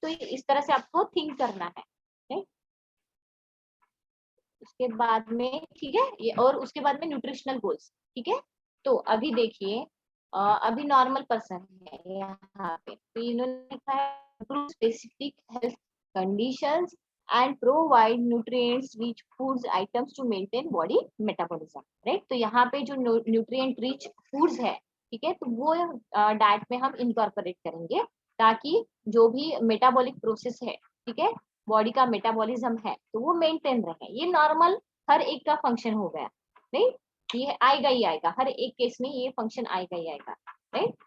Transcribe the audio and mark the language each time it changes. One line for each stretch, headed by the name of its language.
Hindi: तो इस तरह से आपको थिंक करना है राइट। उसके बाद में ठीक है ये, और उसके बाद में न्यूट्रिशनल गोल्स, ठीक है। तो अभी देखिए अभी नॉर्मल पर्सन है यहाँ पे, तो इन्होंने लिखा है
English: Specific health conditions and provide nutrients rich foods items to maintain body metabolism, right?
Hindi: तो यहाँ पे जो
English: nutrient rich foods
Hindi: है, ठीक है, तो वो डाइट में हम इनकॉर्पोरेट करेंगे ताकि जो भी मेटाबॉलिक प्रोसेस है, ठीक है, बॉडी का मेटाबॉलिज्म है, तो वो मेंटेन रहे। ये नॉर्मल हर एक का फंक्शन हो गया, नहीं, ये आएगा ही आएगा, हर एक केस में ये फंक्शन आएगा ही आएगा, राइट।